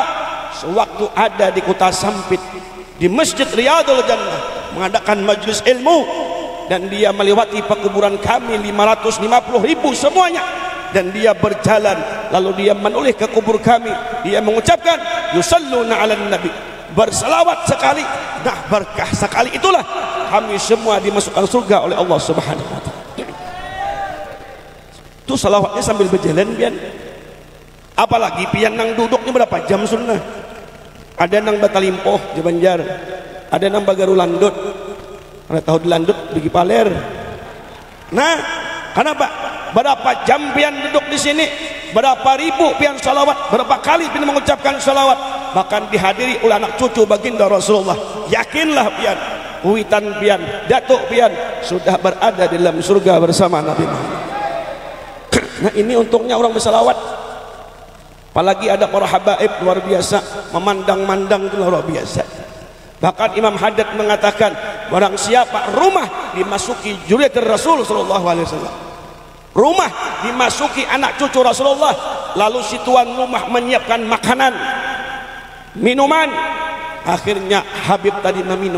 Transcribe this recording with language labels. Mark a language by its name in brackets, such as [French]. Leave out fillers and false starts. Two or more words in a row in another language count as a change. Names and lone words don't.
[Indonesian] Sewaktu ada di kota Sampit, di Masjid Riyadul Jannah, mengadakan majelis ilmu, dan dia melewati pekuburan kami 550.000 semuanya, dan dia berjalan lalu dia menoleh ke kubur kami, dia mengucapkan [Arabic] يصلون على النبي, [Indonesian] berselawat sekali, nah berkah sekali itulah kami semua dimasukkan surga oleh Allah [Arabic] سبحانه وتعالى." [Indonesian] Itu salawatnya sambil berjalan pian. Apalagi pian nang duduknya berapa jam sunnah. Ada nang Batalimpoh di Banjar, ada nang Bagarulandut, ada tahu di Landut bagi Paler. Nah, kenapa? Berapa jam pian duduk di sini? Berapa ribu pian salawat? Berapa kali pian mengucapkan salawat? Bahkan dihadiri oleh anak cucu baginda Rasulullah. Yakinlah pian, witan pian, datuk pian sudah berada di dalam surga bersama Nabi Muhammad. Nah, ini untungnya orang bersalawat. Apalagi ada para habaib luar biasa, memandang-mandang itu luar biasa. Bahkan Imam Haddad mengatakan, barang siapa rumah dimasuki zuriat Rasul [Arabic] صلى الله عليه وسلم, [Indonesian] rumah dimasuki anak cucu Rasulullah, lalu si tuan rumah menyiapkan makanan, minuman, akhirnya Habib tadi meminum.